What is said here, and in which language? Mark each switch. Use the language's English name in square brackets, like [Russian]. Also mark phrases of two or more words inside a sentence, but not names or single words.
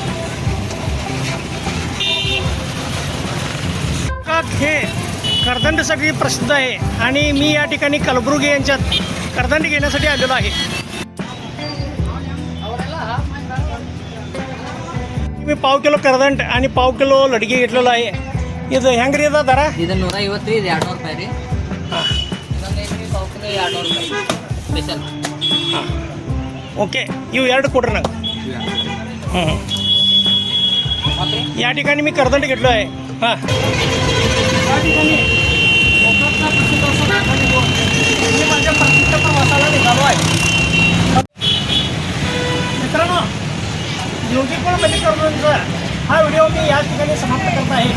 [Marathi] गोकाक हे करदंडसाठी प्रसिद्ध आहे आणि मी या ठिकाणी कलबुर्गी यांच्यात करदंड घेण्यासाठी आलेलो आहे. मी पाव किलो करदंड आणि पाव किलो लडकी घेतलेलो आहे. [Kannada] ಇದು ಹೆಂಗ್ರಿ ಇದು ದರ? ಇದು 150 ಇದೆ, 200 ರೂಪಾಯಿ ರೀ. ಇದೊಂದು ಪಾವು ಕಿಲೋ 200 ರೂಪಾಯಿ ಸ್ಪೆಷಲ್. ओके, ಇವು ಎರಡು ಕೊಡ್ರಿ ನಂಗೆ. [Marathi] या ठिकाणी मी करदंड घेतलो आहे. हां, या ठिकाणी कोकणातला प्रसिद्ध असा करदंड घेऊन मी माझ्या प्रसिद्ध प्रवासाला निघालो आहे. मित्रांनो, योगीकुळ मल्लिकार्जुनचा हा व्हिडिओ मी या ठिकाणी समाप्त करत आहे.